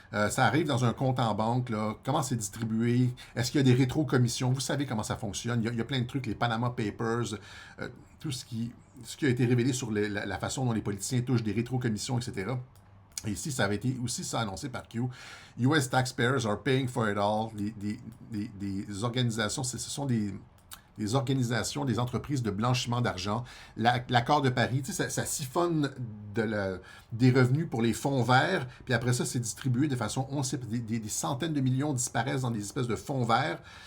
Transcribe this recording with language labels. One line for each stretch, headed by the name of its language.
French: Ça arrive dans un compte en banque, là. Comment c'est distribué? Est-ce qu'il y a des rétro-commissions? Vous savez comment ça fonctionne. Il y a plein de trucs, les Panama Papers, tout ce qui a été révélé sur la façon dont les politiciens touchent des rétro-commissions, etc. Et ici, ça avait été aussi ça annoncé par Q.
English: US taxpayers are paying for it all.
French: Des organisations, ce sont des organisations, des entreprises de blanchiment d'argent. L'accord de Paris, ça siphonne des revenus pour les fonds verts, puis après ça, c'est distribué de façon... des centaines de millions disparaissent dans des espèces de fonds verts.